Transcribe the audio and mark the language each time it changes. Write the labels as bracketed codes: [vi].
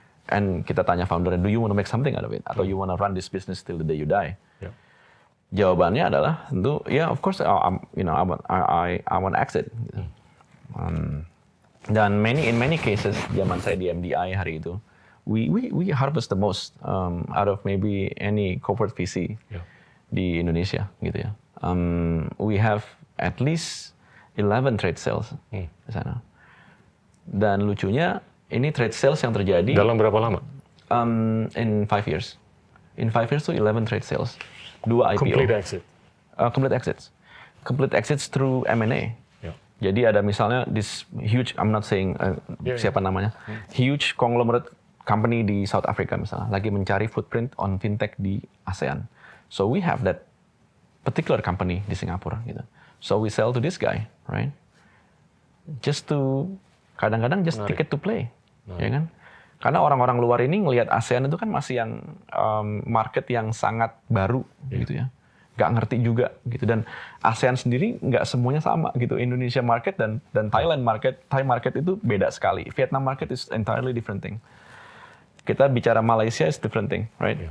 [en] And [id] kita tanya [en] founder, do you want to make something out of it, [id] atau [en] you want to run this business till the day you die? [id] Jawabannya adalah tentu, [en] of course, I want exit. [id] Gitu. Dan [en] in many cases, [id] zaman saya di MDI hari itu, [en] we harvest the most out of maybe any corporate VC [id] di Indonesia, gitu ya. [en] We have at least 11 trade sales [id] di sana. Dan lucunya, ini trade sales yang terjadi dalam berapa lama? [en] In 5 years. In 5 years [id] tuh [en] 11 trade sales. 2 IPO. Complete exit. Complete exits. Complete exits through M&A. [id] Jadi ada misalnya [en] this huge, I'm not saying [id] siapa namanya, [en] huge conglomerate company di South Africa [id] misalnya, lagi mencari [en] footprint on fintech di ASEAN. So we have that particular company [id] di Singapura gitu. [en] So we sell to this guy, right? Just to, [id] kadang-kadang [en] just ticket to play, [id] ya kan? Karena orang-orang luar ini ngelihat ASEAN itu kan masih yang market yang sangat baru gitu ya. Nggak ngerti juga gitu, dan ASEAN sendiri nggak semuanya sama gitu. Indonesia market dan Thailand market, Thai market itu beda sekali. [en] Vietnam market is entirely different thing. [id] Kita bicara [en] Malaysia is different thing, right?